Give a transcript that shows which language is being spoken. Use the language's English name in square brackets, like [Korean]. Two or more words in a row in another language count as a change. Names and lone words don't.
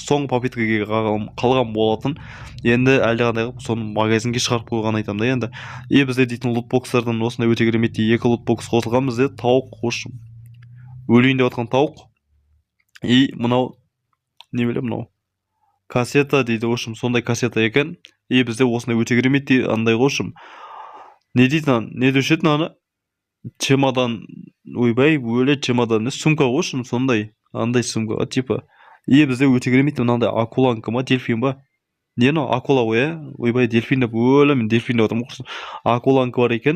[Kazakh] Соңғы попиткаға қалған болатын. Енді әлдеқандай қылып соны магазинге шығарып қойған айтамын да енді. И бізде дейтін лутбокстардан осындай өте керемет екі лутбокс қосылған. Бізде тауық, өлейін деп жатқан тауық. И мынау немеле, мынау кассета дейді, [Russian] в общем, [Kazakh] сондай кассета екен. И бізде осындай өте керемет андай ғой, [Russian] в общем, [Kazakh] не дейтін, не деуші еді ана чемодан, ойбай, өле чемодан, сумка ғой, [Russian] в общем, [Kazakh] сондай андай [Russian] сумка типа. [Kazakh] И бізде өте керемет мынандай акуланка ма, дельфин ба? Не, акула ғой, ойбай, дельфин деп өлемін, дельфин деп отырмын ғой. Акуланка бар екен.